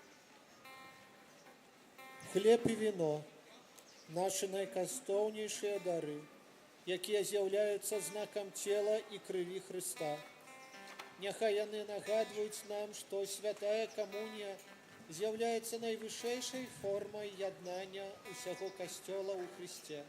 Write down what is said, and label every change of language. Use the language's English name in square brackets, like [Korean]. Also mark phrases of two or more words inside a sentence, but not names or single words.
[Belarusian] Хлеб і віно – нашы найкаштоўнейшыя дары, якія з'яўляюцца знакам цела і крыві Хрыста. Няхай яны нагадваюць нам, што святая камунія [Ukrainian] з'являється найвищейшою формою єднання усього Костьола у Христі.